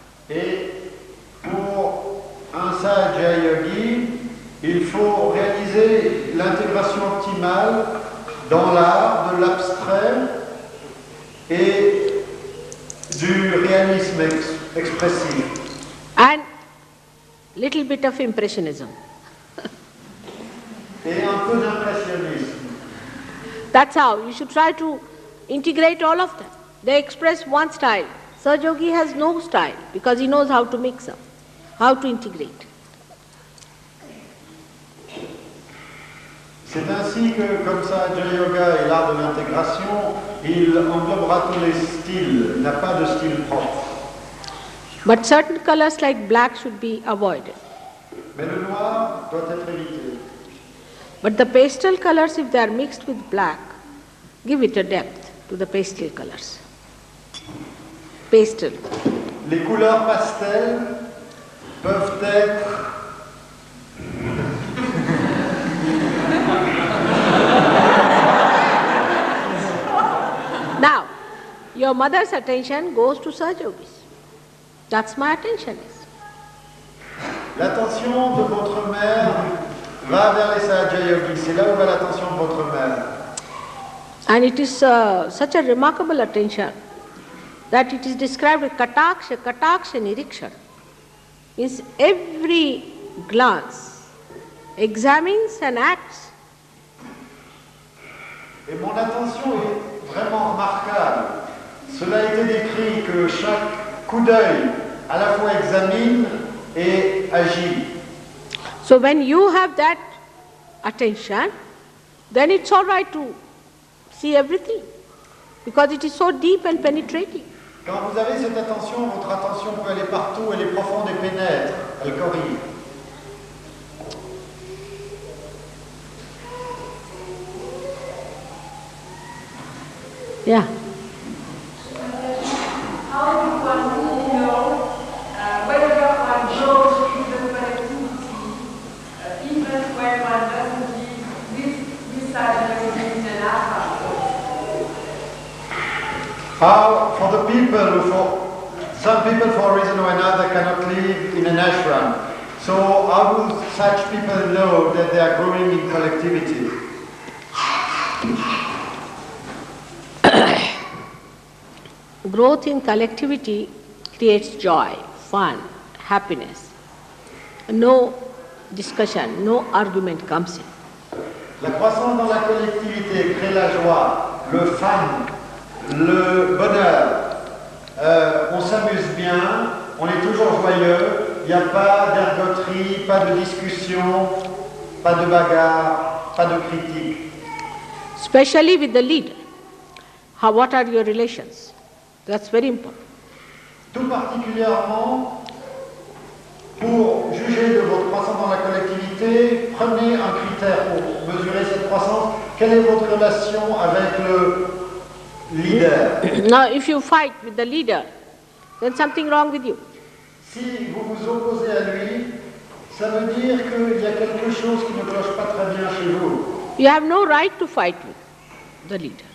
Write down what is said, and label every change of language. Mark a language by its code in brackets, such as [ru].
[fr] Et pour un Sahaja Yogi, il faut réaliser l'intégration optimale dans l'art de l'abstrait et du réalisme expressif. [en] And little bit of impressionism. [fr] Et un peu d'impressionnisme. [en] That's how you should try to integrate all of them. They express one style. Sahaja Yogi has no style because he knows how to mix up, how to integrate. [fr] C'est ainsi que, comme Sahaja Yoga est l'art de l'intégration, il englobera tous les styles, il n'a pas de style propre. [en] But certain colors like black should be avoided. [fr] Mais le noir doit être évité. [en] But the pastel colors, if they are mixed with black, give it a depth to the pastel colors. Pastel. [fr] Les couleurs pastel peuvent être [en] Now, your mother's attention goes to Sahaja Yogis. That's my attention is. [fr] l'attention de votre mère va vers les Sahaja Yogis. C'est là où va l'attention de votre mère. [en] And it is such a remarkable attention that it is described as kataksha nirikshana. Means every glance examines and acts. [fr] Et mon attention est vraiment remarquable. Cela a été décrit que chaque coup d'œil à la fois examine et agit. [en] So when you have that attention, then it's all right to see everything because it is so deep and penetrating. [fr] Quand vous avez cette attention, votre attention peut aller partout, elle est profonde et pénètre, elle corrige. [en] Yeah. How do one know whether one grows in the collectivity, even when one doesn't live this side of the in Africa? How, for the people, some people for a reason or another cannot live in an ashram. So how do such people know that they are growing in collectivity? Growth in collectivity creates joy, fun, happiness. No discussion, no argument comes in. [fr] La croissance dans la collectivité crée la joie, le fun, le bonheur. On s'amuse bien, on est toujours joyeux, il n'y a pas d'ergoterie, pas de discussion, pas de bagarre, pas de critique. [en] Especially with the leader. What are your relations? That's very important. [fr] Tout particulièrement, pour juger de votre croissance dans la collectivité, prenez un critère pour mesurer cette croissance. Quelle est votre relation avec le leader? [en] Now, if you fight with the leader, then something wrong with you. [fr] Si vous vous opposez à lui, ça veut dire qu'il y a quelque chose qui ne cloche pas très bien chez vous. [en] You have no right to fight with the leader.